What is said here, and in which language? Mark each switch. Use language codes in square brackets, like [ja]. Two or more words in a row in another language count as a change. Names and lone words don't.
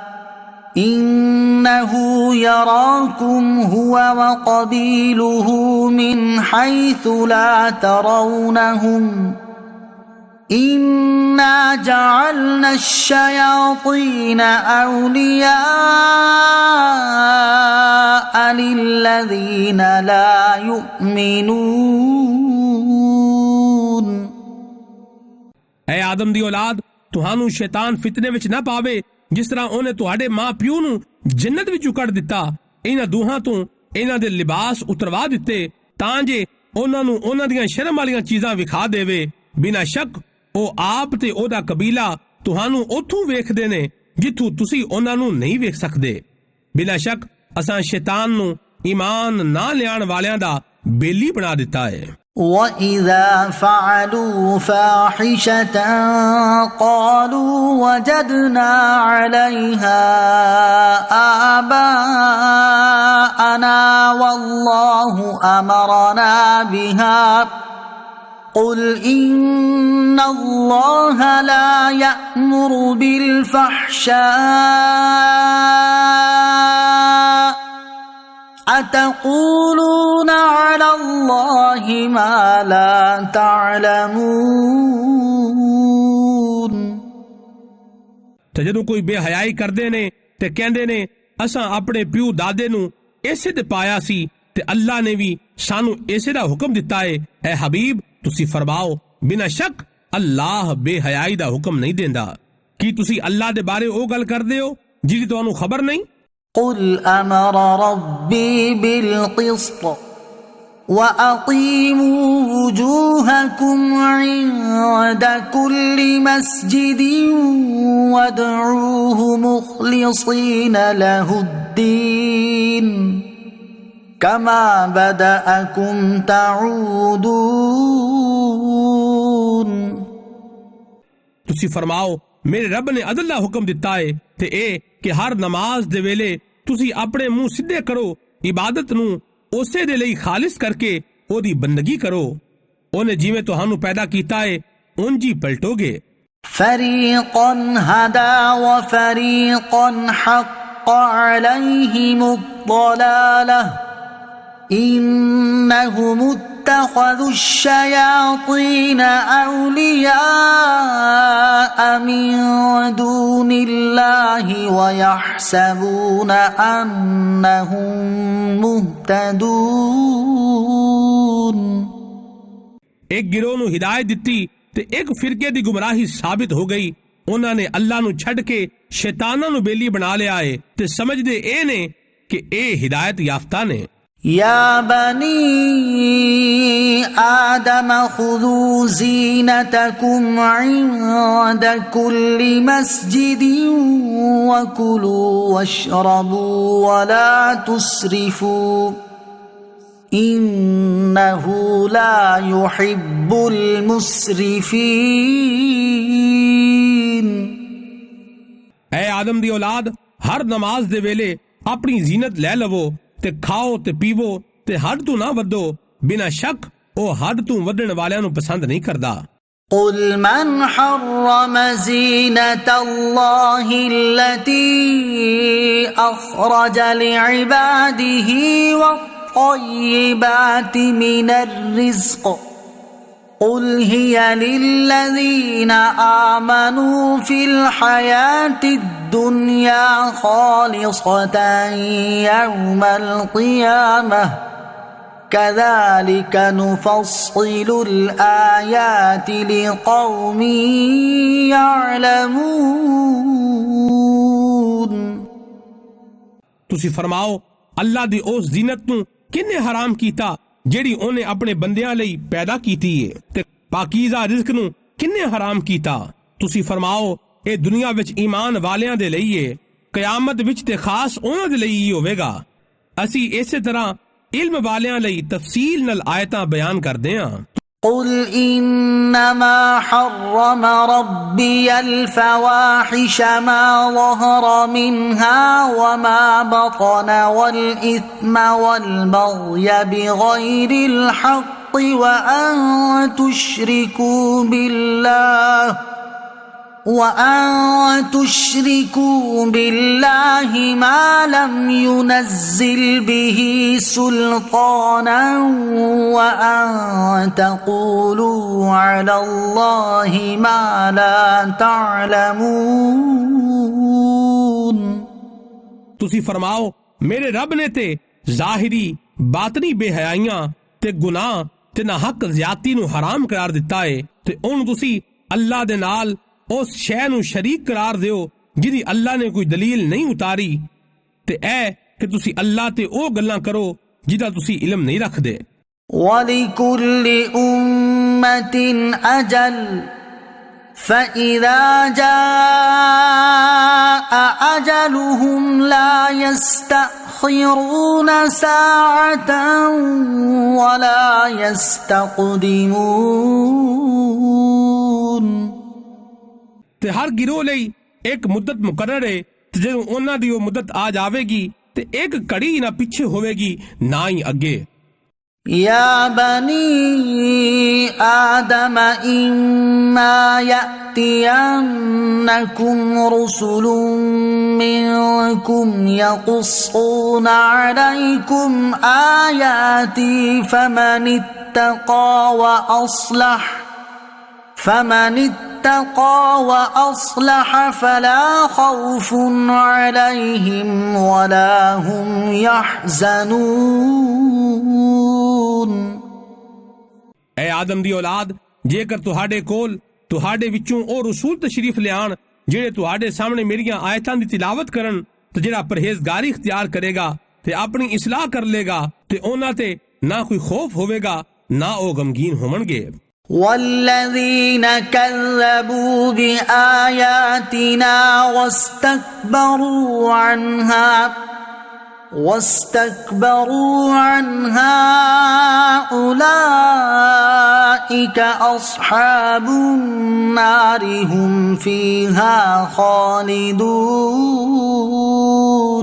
[ar] إنه يراكم هو وقبيله من حيث لا ترونهم إنا جعلنا الشياطين أولياء للذين لا يؤمنون [pa] ਐ ਆਦਮ ਦੀ ਔਲਾਦ ਤੁਹਾਨੂੰ ਸ਼ੈਤਾਨ ਫਿਤਨੇ ਵਿੱਚ ਨਾ ਪਾਵੇ ਜਿਸ ਤਰ੍ਹਾਂ ਉਹਨੇ ਤੁਹਾਡੇ ਮਾਂ ਪਿਓ ਨੂੰ ਜੰਨਤ ਵਿੱਚੋਂ ਕੱਢ ਦਿੱਤਾ। ਇਹਨਾਂ ਦੋਹਾਂ ਤੋਂ ਇਹਨਾਂ ਦੇ ਲਿਬਾਸ ਉਤਰਵਾ ਦਿੱਤੇ ਤਾਂ ਜੇ ਉਹਨਾਂ ਨੂੰ ਉਹਨਾਂ ਦੀਆਂ ਸ਼ਰਮ ਵਾਲੀਆਂ ਚੀਜ਼ਾਂ ਵਿਖਾ ਦੇਵੇ। ਬਿਨਾਂ ਸ਼ੱਕ ਉਹ ਆਪ ਤੇ ਉਹਦਾ ਕਬੀਲਾ ਤੁਹਾਨੂੰ ਉੱਥੋਂ ਵੇਖਦੇ ਨੇ ਜਿੱਥੋਂ ਤੁਸੀਂ ਉਹਨਾਂ ਨੂੰ ਨਹੀਂ ਵੇਖ ਸਕਦੇ। ਬਿਨਾਂ ਸ਼ੱਕ ਅਸਾਂ ਸ਼ੈਤਾਨ ਨੂੰ ਈਮਾਨ ਨਾ ਲਿਆਉਣ ਵਾਲਿਆਂ ਦਾ ਬੇਲੀ ਬਣਾ ਦਿੱਤਾ ਹੈ। [ar] وَإِذَا فَعَلُوا فَاحِشَةً قَالُوا وَجَدْنَا عَلَيْهَا آبَاءَنَا وَاللَّهُ أَمَرَنَا بِهَا قُلْ إِنَّ اللَّهَ لَا يَأْمُرُ بِالْفَحْشَاءِ أَتَقُولُونَ عَلَى اللَّهِ مَا لَا تَعْلَمُونَ [pa] ਤੇ ਜਦੋਂ ਕੋਈ ਬੇਹਯਾਈ ਕਰਦੇ ਨੇ ਤੇ ਕਹਿੰਦੇ ਨੇ ਅਸਾਂ ਆਪਣੇ ਪਿਓ ਦਾਦੇ ਨੂੰ ਇਸੇ ਤੇ ਪਾਇਆ ਸੀ ਤੇ ਅੱਲਾ ਨੇ ਵੀ ਸਾਨੂੰ ਇਸੇ ਦਾ ਹੁਕਮ ਦਿੱਤਾ ਹੈ। ਐ ਹਬੀਬ ਤੁਸੀਂ ਫਰਮਾਓ ਬਿਨਾਂ ਸ਼ੱਕ ਅੱਲਾਹ ਬੇਹਯਾਈ ਦਾ ਹੁਕਮ ਨਹੀਂ ਦਿੰਦਾ। ਕੀ ਤੁਸੀਂ ਅੱਲਾ ਦੇ ਬਾਰੇ ਉਹ ਗੱਲ ਕਰਦੇ ਹੋ ਜਿਹਦੀ ਤੁਹਾਨੂੰ ਖਬਰ ਨਹੀਂ? [ar] قل أمر ربي بالقسط وأقيموا وجوهكم عند كل مسجد وادعوه مخلصين له الدين كما بدأكم تعودون [pa] ਤੁਸੀਂ ਫਰਮਾਓ ਮੇਰੇ ਰੱਬ ਨੇ ਅਦਲ ਦਾ ਹੁਕਮ ਦਿੱਤਾ ਹੈ ਤੇ ਇਹ ਕਿ ਹਰ ਨਮਾਜ਼ ਦੇ ਵੇਲੇ ਤੁਸੀਂ ਆਪਣੇ ਮੂੰਹ ਸਿੱਧੇ ਕਰੋ ਇਬਾਦਤ ਨੂੰ ਉਸੇ ਦੇ ਲਈ ਖਾਲਿਸ ਕਰਕੇ ਉਹਦੀ ਬੰਦਗੀ ਕਰੋ। ਉਹਨੇ ਜਿਵੇਂ ਤੁਹਾਨੂੰ ਪੈਦਾ ਕੀਤਾ ਹੈ ਉਂਝ ਹੀ ਪਲਟੋਗੇ। [ar] فريقا هدى وفريقا حق عليهم الضلالة إنهم اتخذوا الشياطين أولياء من دون الله ويحسبون أنهم مهتدون [pa] ਇੱਕ ਗਿਰੋਹ ਨੂੰ ਹਿਦਾਇਤ ਦਿੱਤੀ ਤੇ ਇੱਕ ਫਿਰਕੇ ਦੀ ਗੁੰਮਰਾਹੀ ਸਾਬਿਤ ਹੋ ਗਈ। ਉਹਨਾਂ ਨੇ ਅੱਲਾ ਨੂੰ ਛੱਡ ਕੇ ਸ਼ੈਤਾਨਾਂ ਨੂੰ ਬੇਲੀ ਬਣਾ ਲਿਆ ਹੈ ਤੇ ਸਮਝਦੇ ਇਹ ਨੇ ਕਿ ਇਹ ਹਿਦਾਇਤ ਯਾਫਤਾ ਨੇ। [ar] يا بني آدم خذوا زينتكم عند كل مسجد وكلوا واشربوا ولا تسرفوا إنه لا يحب المسرفين [pa] ਐ ਆਦਮ ਦੀ ਔਲਾਦ ਹਰ ਨਮਾਜ਼ ਦੇ ਵੇਲੇ ਆਪਣੀ ਜ਼ੀਨਤ ਲੈ ਲਵੋ ਤੇ ਖਾਓ ਤੇ ਪੀਵੋ ਤੇ ਹੱਦ ਤੋਂ ਨਾ ਵਧੋ। ਬਿਨਾਂ ਸ਼ੱਕ ਉਹ ਹੱਦ ਤੋਂ ਵਧਣ ਵਾਲਿਆਂ ਨੂੰ ਪਸੰਦ ਨਹੀਂ ਕਰਦਾ। [ar] قل من حرم زينة الله التي أخرج لعباده والطيبات من الرزق قل هي للذين آمنوا في الحياة الدنيا خالصة يوم القيامة كذلك نفصل الآيات لقوم يعلمون। [pa] ਤੁਸੀਂ ਫਰਮਾਓ ਅੱਲਾ ਦੀ ਉਸ ਜ਼ੀਨਤ ਨੂੰ ਕਿਹਨੇ ਹਰਾਮ ਕੀਤਾ ਜਿਹੜੀ ਉਹਨੇ ਆਪਣੇ ਬੰਦਿਆਂ ਲਈ ਪੈਦਾ ਕੀਤੀ ਏ ਤੇ ਪਾਕੀਜ਼ਾ ਰਿਜ਼ਕ ਨੂੰ ਕਿਹਨੇ ਹਰਾਮ ਕੀਤਾ। ਤੁਸੀਂ ਫਰਮਾਓ ਇਹ ਦੁਨੀਆ ਵਿੱਚ ਈਮਾਨ ਵਾਲਿਆਂ ਦੇ ਲਈ ਏ, ਕਿਆਮਤ ਵਿੱਚ ਤੇ ਖਾਸ ਉਹਨਾਂ ਦੇ ਲਈ ਹੀ ਹੋਵੇਗਾ। ਅਸੀਂ ਇਸੇ ਤਰ੍ਹਾਂ ਇਲਮ ਵਾਲਿਆਂ ਲਈ ਤਫ਼ਸੀਲ ਨਾਲ ਆਇਤਾਂ ਬਿਆਨ ਕਰਦੇ ਹਾਂ। [ar] قل إنما حرم ربي الفواحش ما ظهر منها وما بطن والإثم والبغي بغير الحق وأن تشركوا بالله ما لم ينزل به سلطانا وأن تقولوا على الله ما لا تعلمون। [pa] ਤੁਸੀਂ ਫ਼ਰਮਾਓ ਮੇਰੇ ਰੱਬ ਨੇ ਤੇ ਜ਼ਾਹਿਰੀ ਬਾਤਨੀ ਬੇਹਯਾਈਆਂ ਤੇ ਗੁਨਾਹ ਤੇ ਨਾ ਹੱਕ ਜ਼ਿਆਦਤੀ ਨੂੰ ਹਰਾਮ ਕਰਾਰ ਦਿੱਤਾ ਹੈ ਤੇ ਉਹਨੂੰ ਤੁਸੀਂ ਅੱਲਾਹ ਦੇ ਨਾਲ ਉਸ ਸ਼ੈ ਨੂੰ ਸ਼ਰੀਕ ਕਰਾਰ ਦਿਓ ਜਿਹਦੀ ਅੱਲਾਹ ਨੇ ਕੋਈ ਦਲੀਲ ਨਹੀਂ ਉਤਾਰੀ ਤੇ ਐ ਕਿ ਤੁਸੀਂ ਅੱਲਾਹ ਤੇ ਓ ਗੱਲਾਂ ਕਰੋ ਜਿਹਦਾ ਤੁਸੀਂ ਇਲਮ ਨਹੀਂ ਰੱਖਦੇ। [ar] ولكل أمة أجل فإذا جاء أجلهم لا يستأخرون ساعة ولا يستقدمون। [pa] ਤੇ ਹਰ ਗਿਰੋਹ ਲਈ ਇੱਕ ਮੁੱਦਤ ਮੁਕਰਰ ਹੈ ਤੇ ਜਦੋਂ ਉਹਨਾਂ ਦੀ ਉਹ ਮੁੱਦਤ ਆ ਜਾਵੇਗੀ ਤੇ ਇੱਕ ਘੜੀ ਨਾ ਪਿੱਛੇ ਹੋਵੇਗੀ ਨਾ ਹੀ ਅੱਗੇ। [ar] يا بني آدم إما يأتينكم رسل منكم يقصون عليكم آياتي فمن اتقى وأصلح فلا خوف عليهم ولا هم يحزنون۔ [pa] اے آدم دی اولاد जेकर ਤੁਹਾਡੇ ਕੋਲ ਤੁਹਾਡੇ ਵਿੱਚੋਂ ਉਹ ਰਸੂਲ ਤਸ਼ਰੀਫ ਲਿਆਣ ਜਿਹੜੇ ਤੁਹਾਡੇ ਸਾਹਮਣੇ ਮੇਰੀਆਂ ਆਇਤਾਂ ਦੀ ਤਿਲਾਵਤ ਕਰਨ ਤੇ ਜਿਹੜਾ ਪਰਹੇਜ਼ਗਾਰੀ ਇਖਤਿਆਰ ਕਰੇਗਾ ਤੇ ਆਪਣੀ ਇਸਲਾਹ ਕਰ ਲੇਗਾ ਤੇ ਉਹਨਾਂ ਤੇ ਨਾ ਕੋਈ ਖੌਫ ਹੋਵੇਗਾ ਨਾ ਉਹ ਗਮਗੀਨ ਹੋਣਗੇ। [ar] والذين كذبوا بآياتنا واستكبروا عنها أولئك أصحاب النار هم فيها خالدون۔